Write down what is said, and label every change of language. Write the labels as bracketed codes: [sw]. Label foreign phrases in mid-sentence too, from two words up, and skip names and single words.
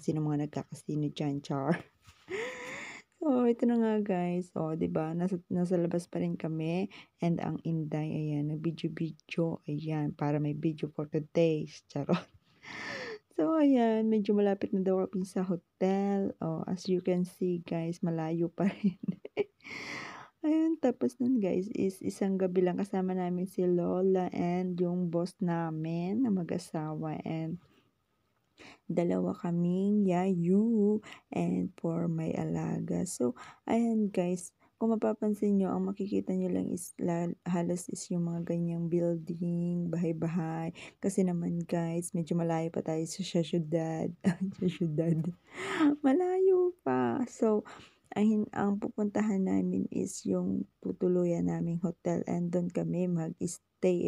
[tl] Sino mga nagka-casino dyan, char? So, ito na nga guys. O, diba? Nasa labas pa rin kami. And ang Inday, ayan, nag-video-video. Ayan, para may video [en] for today's. [tl] Charot. So, ayan, medyo malapit na daw kami sa hotel. O, [en] as you can see guys, [tl] malayo pa rin. Ayun, tapos nun guys, is isang gabi lang kasama namin si Lola and yung boss namin na mag-asawa. And dalawa kaming yayu and [en] for my [tl] alaga. So, ayan guys, kung mapapansin nyo, ang makikita nyo lang is halos is yung mga ganyang building, bahay-bahay. Kasi naman guys, medyo malayo pa tayo sa syudad. Sa syudad. Malayo pa. So, ang pupuntahan namin is yung tutuluyan naming hotel and doon kami mag-stay.